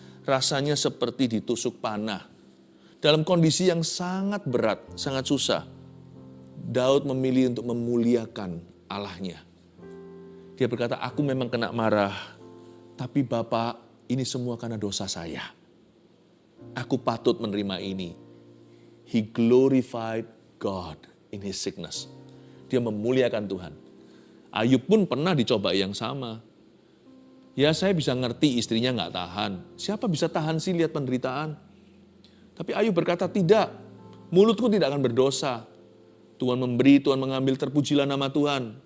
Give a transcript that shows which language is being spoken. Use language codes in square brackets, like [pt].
[id] Rasanya seperti ditusuk panah. Dalam kondisi yang sangat berat, sangat susah. Daud memilih untuk memuliakan Allahnya. Dia berkata, aku memang kena marah, tapi Bapa, ini semua karena dosa saya. Aku patut menerima ini. [en] He glorified God in his sickness. [id] Dia memuliakan Tuhan. Ayub pun pernah dicoba yang sama. Ya saya bisa ngerti istrinya gak tahan. Siapa bisa tahan sih lihat penderitaan? Tapi Ayub berkata, tidak. Mulutku tidak akan berdosa. Tuhan memberi, Tuhan mengambil, terpujilah nama Tuhan.